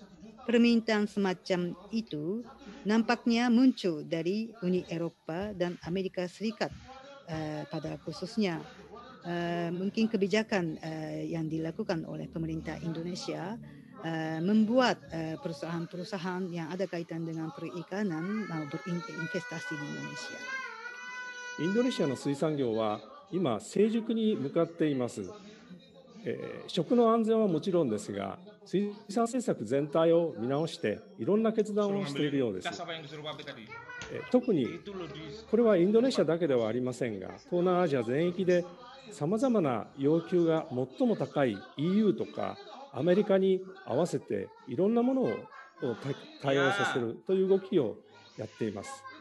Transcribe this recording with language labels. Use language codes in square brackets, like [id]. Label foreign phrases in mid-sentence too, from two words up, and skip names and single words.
[id] Permintaan semacam itu nampaknya muncul dari Uni Eropa dan Amerika Serikat pada khususnya. Mungkin kebijakan yang dilakukan oleh pemerintah Indonesia membuat perusahaan-perusahaan yang ada kaitan dengan perikanan mau berinvestasi di Indonesia. [ja] インドネシアの水産業は今成熟に向かっています。食の安全はもちろんですが、水産政策全体を見直していろんな決断をしているようです。特にこれはインドネシアだけではありませんが、東南アジア全域でさまざまな要求が最も高い EU とかアメリカに合わせていろんなものを対応させるという動きをやっています。